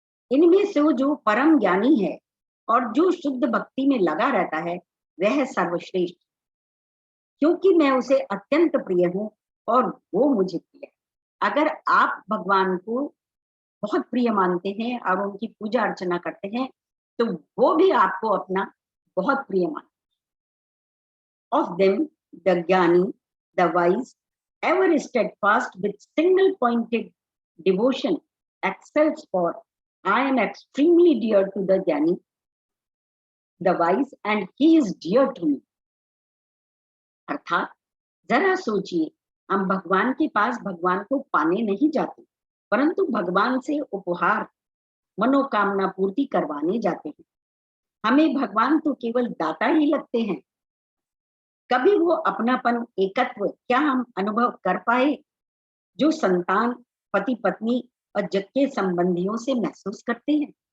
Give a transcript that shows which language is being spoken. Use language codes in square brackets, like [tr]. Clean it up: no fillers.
[hi] इनमें से जो परम ज्ञानी है और जो शुद्ध भक्ति में लगा रहता है, वह सर्वश्रेष्ठ, क्योंकि मैं उसे अत्यंत प्रिय हूं और वो मुझे प्रिय है। अगर आप भगवान को बहुत प्रिय मानते हैं और उनकी पूजा अर्चना करते हैं, तो वो भी आपको अपना बहुत प्रिय मानते हैं। [en] Of them the Jnani, the wise, ever steadfast with single pointed devotion excels, for I am extremely dear to the Jnani, the wise, and he is dear to me। [hi] अर्थात जरा सोचिए, हम भगवान के पास भगवान को पाने नहीं जाते, परंतु भगवान से उपहार, मनोकामना पूर्ति करवाने जाते हैं। हमें भगवान तो केवल दाता ही लगते हैं। कभी वो अपनापन, एकत्व क्या हम अनुभव कर पाए जो संतान, पति पत्नी और जग के संबंधियों से महसूस करते हैं?